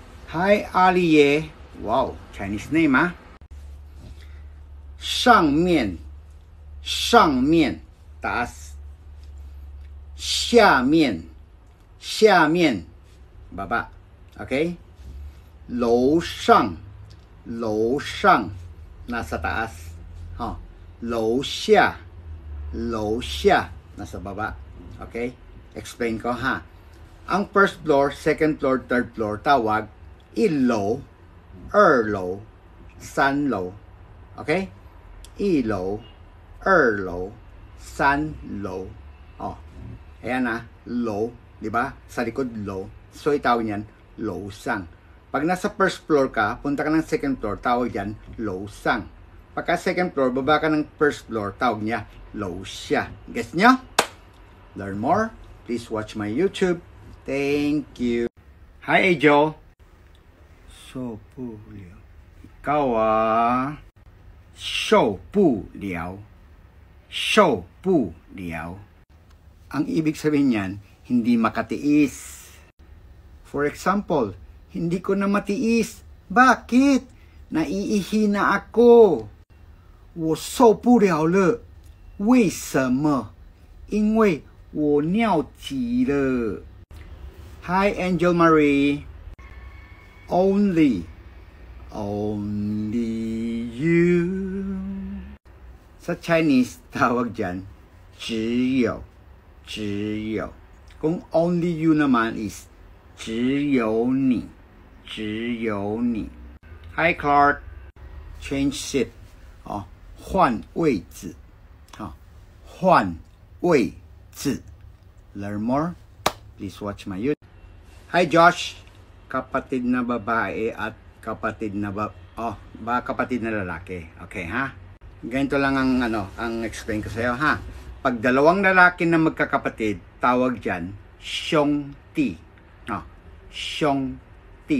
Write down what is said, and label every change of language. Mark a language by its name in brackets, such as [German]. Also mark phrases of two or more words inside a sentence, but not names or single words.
[English] Hi, Ali Ye. Wow, Chinese name, [Chinese] ah. 上面，上面，taas. 下面，下面，baba. Okay? 楼上，楼上 ，nasa taas. 哈，楼下，楼下 ，nasa baba. Okay? [Filipino] Explain ko ha. Ang [English] first floor, second floor, third floor, [Filipino] tawag [Chinese] 一楼、二楼、三楼。 [Filipino] Okay? [Chinese] 一楼、二楼、三楼。Oh. [Filipino] Ayan na, low, di ba? Sa likod low. So itawag niyan, [Chinese] 楼上. [Filipino] Pag nasa first floor ka, punta ka ng second floor, tawag yan, [Chinese] 楼上. [Filipino] Pagka second floor, baba ka ng first floor, tawag niya, [Chinese] 楼下. [English] Guess nyo? Learn more? Please watch my YouTube. Thank you. Hi, Ajo. So, [Chinese] 不了. [Filipino] Ikaw ah. [Chinese] 受不了. 受不了. [Filipino] Ang ibig sabihin niyan, hindi makatiis. [English] For example, [Filipino] hindi ko na matiis. Bakit? Naiihi na ako. [Chinese] 我受不了了。为什么？因为我尿急了。Hi, Angel Marie. [English] Only you. [Filipino] Sa Chinese, tawag dyan, [Chinese] 只有。只有. [Filipino] Kung [English] only you [Filipino] naman is [Chinese] 只有你. 只有你. [English] Hi, Clark. Change seat. [Chinese] 换位置. 换位置. [English] Learn more? Please watch my YouTube. Hi, Josh. [Filipino] Kapatid na babae at kapatid na kapatid na lalaki. Okay, ha? Ganito lang ang explain ko sa iyo, ha? Pag dalawang lalaki na magkakapatid, tawag dyan, [Chinese] 兄弟. 兄弟.